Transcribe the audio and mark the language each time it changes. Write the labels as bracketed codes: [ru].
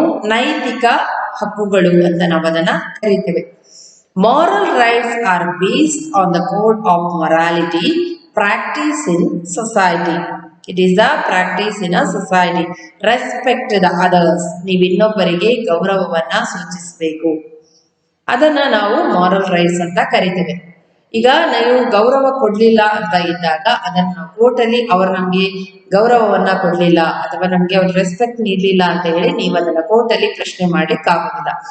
[kn] ನೈತಿಕ ಹಕ್ಕುಗಳು ಅಂತ ನಾವು ಅದನ್ನ ಕರಿತೇವೆ. [en] Moral rights are based on the code of morality practice in society. It is a practice in a society. Respect the others. [kn] ನೀವು ಇನ್ನೊಬ್ಬರಿಗೆ ಗೌರವವನ್ನ ಸೂಚಿಸಬೇಕು. ಅದನ್ನ ನಾವು ಮಾರಲ್ ರೈಟ್ಸ್ ಅಂತ ಕರಿತೇವೆ. ಈಗ ನೀವು ಗೌರವ ಕೊಡ್ಲಿಲ್ಲ ಅಂತ ಇದ್ದಾಗ ಅದನ್ನ ಕೋರ್ಟಲ್ಲಿ ಅವರು ನಮ್ಗೆ ಗೌರವವನ್ನ ಕೊಡ್ಲಿಲ್ಲ ಅಥವಾ ನಮ್ಗೆ ಅವ್ರ ರೆಸ್ಪೆಕ್ಟ್ ನೀಡಲಿಲ್ಲ ಅಂತ ಹೇಳಿ ನೀವು ಅದನ್ನ ಕೋರ್ಟಲ್ಲಿ ಪ್ರಶ್ನೆ ಮಾಡ್ಲಿಕ್ಕಾಗೋದಿಲ್ಲ.